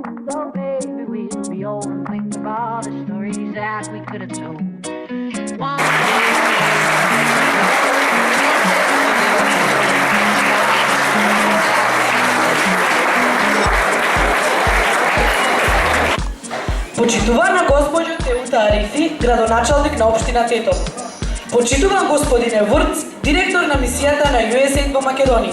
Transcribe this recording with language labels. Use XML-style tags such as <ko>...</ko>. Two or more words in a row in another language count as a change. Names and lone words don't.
<en>Well, maybe we'll be old and think of all the stories that we could have told. One</en> <mk>Почитувана госпоđo Теута Арифи, градоначалник на општина Тетово. Почитуван господине Вурц, директор на мисијата на USAID во Македонија.</mk>